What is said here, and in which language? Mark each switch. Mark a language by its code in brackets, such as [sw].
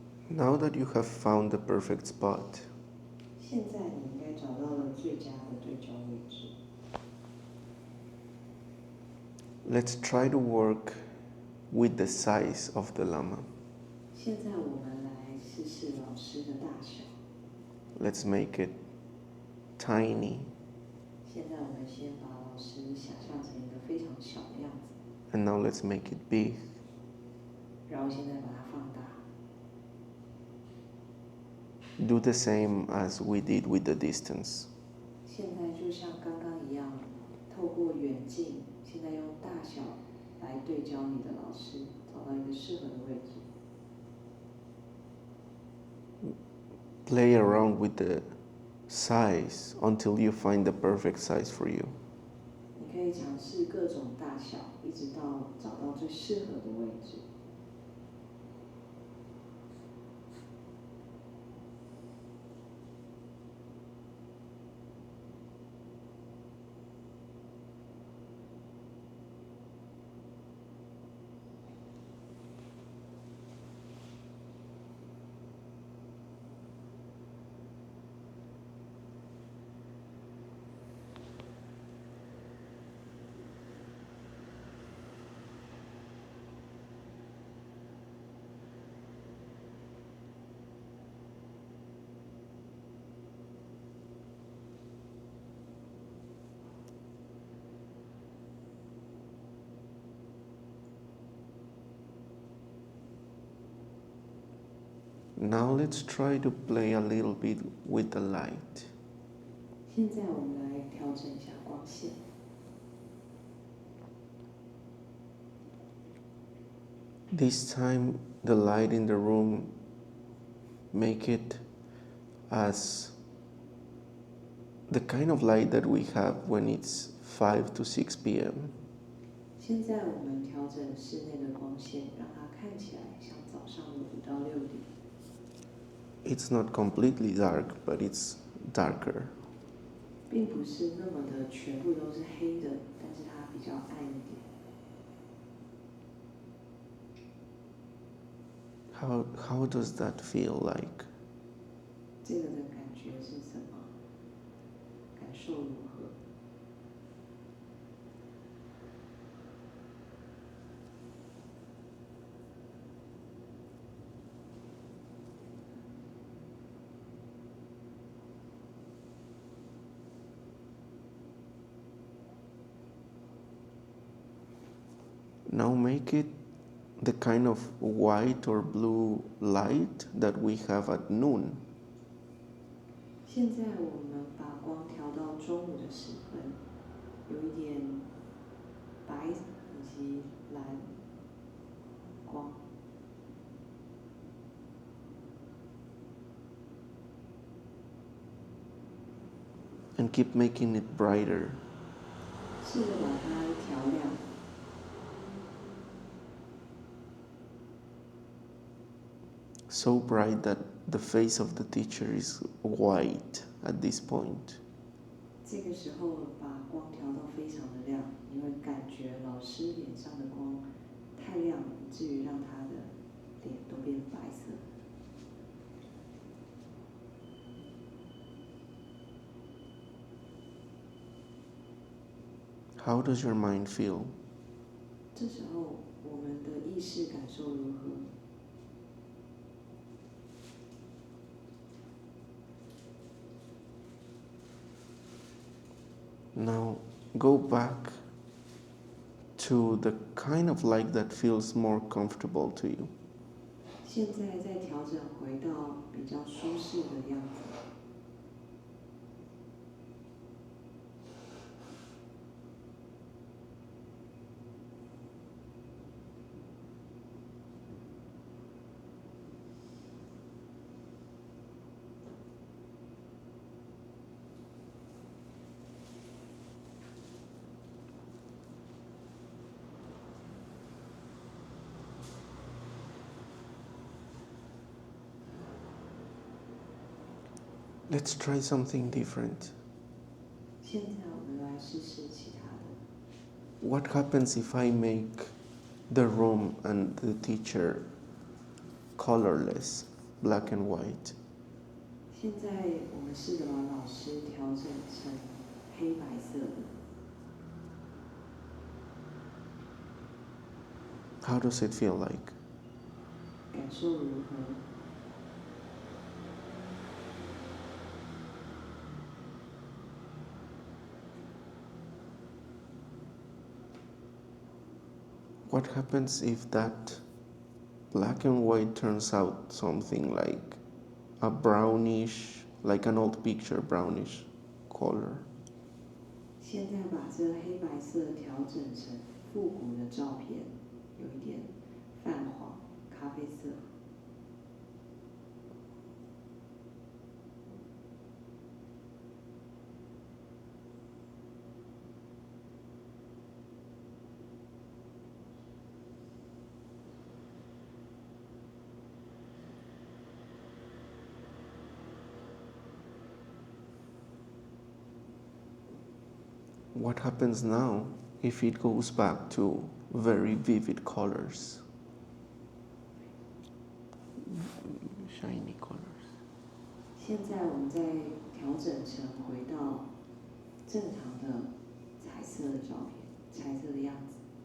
[en] Now that you have found the perfect spot, [zh] 现在你应该找到了最佳的对焦位置。 [en] let's try to work with the size of the Lama. [zh] 现在我们来试试老师的大小。 [en] Let's make it tiny [zh] 现在我们先把老师想象成一个非常小的样子， [en] and now let's make it big. [zh] 然后现在把它放大。 [en] Do the same as we did with the distance. [zh] 现在就像刚刚一样，透过远近，现在用大小来对焦你的老师，找到一个适合的位置。 [en] Play around with the size until you find the perfect size for you. [zh] 你可以尝试各种大小，一直到找到最适合的位置。 [en] Now let's try to play a little bit with the light. [zh] 现在我们来调整一下光线。 [en] This time the light in the room, make it as the kind of light that we have when it's 5 to 6 p.m. [zh] 现在我们调整室内的光线，让它看起来像早上的5到6点。 [en] It's not completely dark, but it's darker. [zh] 并不是那么的全部都是黑的，但是它比较暗一点。 [en] How does that feel like? [zh] 这个的感觉是什么？感受如何？ [en] Now make it the kind of white or blue light that we have at noon. [zh] 现在我们把光调到中午的时分，有一点白以及蓝光。 [en] And keep making it brighter. [zh] 试着把它调亮。 [en] So bright that the face of the teacher is white at this point. [zh] 这个时候把光调到非常的亮，你会感觉老师脸上的光太亮了，以至于让他的脸都变白色。 [en] How does your mind feel? [zh] 这时候我们的意识感受如何？ [en] Now go back to the kind of light that feels more comfortable to you. [zh] 现在再调整回到比较舒适的样子。 [en] Let's try something different. [zh] 现在我们来试试其他的。 [en] What happens if I make the room and the teacher colorless, black and white? [zh] 现在我们试着把老师调整成黑白色的。 [en] How does it feel like? [zh] 感受如何？ [en] What happens if that black and white turns out something like a brownish, like an old picture, brownish color? [zh] 现在把这黑白色调整成复古的照片，有一点泛黄、咖啡色。 [en] What happens now if it goes back to very vivid colors? Shiny colors. [zh] 现在我们再调整成回到正常的彩色的照片，彩色的样子，